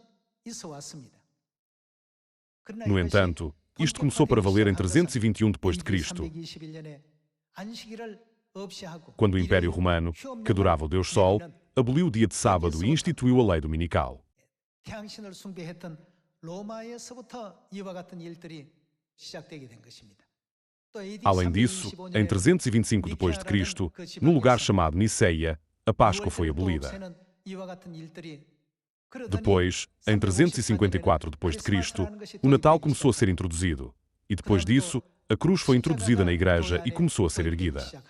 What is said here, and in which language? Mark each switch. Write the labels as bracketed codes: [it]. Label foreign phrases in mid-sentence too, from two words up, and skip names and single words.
[pt] No entanto, isto começou para valer em 321 d.C., quando o Império Romano, que adorava o Deus Sol, aboliu o dia de sábado e instituiu a lei dominical. [ko] 로마에서부터 이와 같은 일들이 시작되게 된 것입니다. [pt] Além disso, em 325 depois de Cristo, no lugar chamado Niceia, a Páscoa foi abolida. Depois, em 354 depois de Cristo, o Natal começou a ser introduzido, e depois disso, a cruz foi introduzida na igreja e começou a ser erguida.